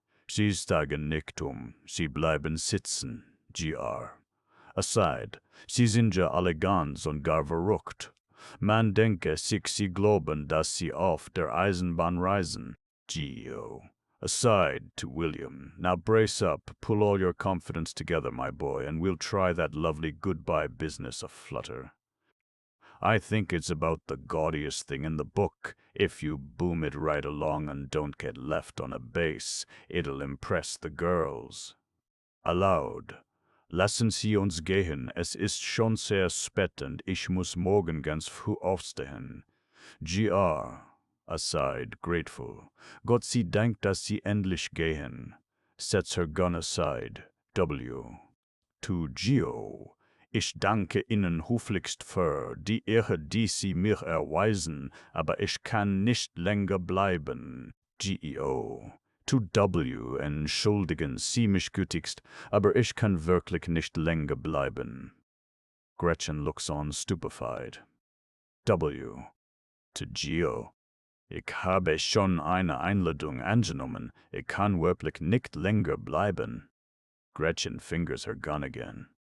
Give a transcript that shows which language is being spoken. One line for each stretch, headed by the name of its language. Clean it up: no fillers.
German: Sie steigen nicht Sie bleiben sitzen. Gr. Aside. Sie sind ja alle ganz und gar verrückt. Man denke sich, Sie glauben, dass Sie auf der Eisenbahn reisen.
English: Geo. Aside to William. Now brace up, pull all your confidence together, my boy, and we'll try that lovely goodbye business a flutter. I think it's about the gaudiest thing in the book. If you boom it right along and don't get left on a base, it'll impress the girls. Aloud.
German: Lassen Sie uns gehen, es ist schon sehr spät und ich muss morgen ganz früh aufstehen. Gr.
English: Aside, grateful.
German: Gott sei Dank, dass Sie endlich gehen.
English: Sets her gun aside. W. To Geo.
German: Ich danke Ihnen höflichst für die Ehre, die Sie mir erweisen, aber ich kann nicht länger bleiben. Geo. To W. Entschuldigen Sie mich gütigst, aber ich kann wirklich nicht länger bleiben.
English: Gretchen looks on stupefied. W. To Geo.
German: Ich habe schon eine Einladung angenommen. Ich kann wirklich nicht länger bleiben.
English: Gretchen fingers her gun again.